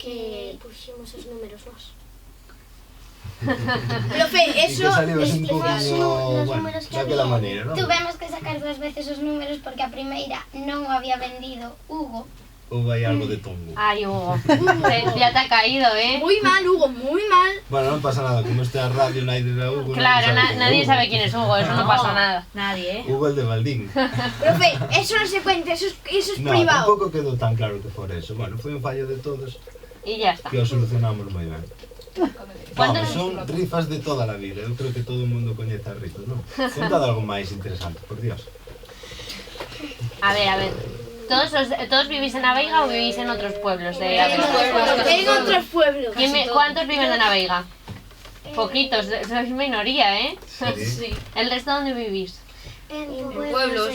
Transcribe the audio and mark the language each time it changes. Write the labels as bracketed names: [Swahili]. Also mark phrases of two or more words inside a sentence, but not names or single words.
[Galician] que pusimos os números nós. [Spanish] Profe, eso... [Galician] E que saliu así un poquinho, bueno, daquela maneira, non? Tuvemos que sacar 2 veces os números porque a primeira non o había vendido Hugo. Ou vai algo de tongo? [Spanish] Ay, Hugo, ya te ha caído, ¿eh? Muy mal, Hugo, muy mal. Bueno, non pasa nada, como este a radio nadie da Hugo, Claro, nadie sabe quién es Hugo, eso no pasa nada. Nadie, Hugo el de Valdín. Profe, eso no se cuenta, eso es No, privado. [Galician] tampouco quedou tan claro que fora eso. Bueno, foi un fallo de todos [Spanish] Y ya está. [Galician] que o solucionamos moi ben. [Spanish] ¿Cuántos- [Galician] Vamos, son rifas de toda a vida. Eu creo que todo o mundo coñece as rifas, non? Contad algo máis interesante, por Dios. A ver. [Spanish] ¿Todos vivís en Aveiga o vivís en otros pueblos de Aveiga? En otros pueblos. ¿Cuántos viven en Aveiga? Poquitos, sois minoría, ¿eh? Sí. ¿El resto dónde vivís? En pueblos.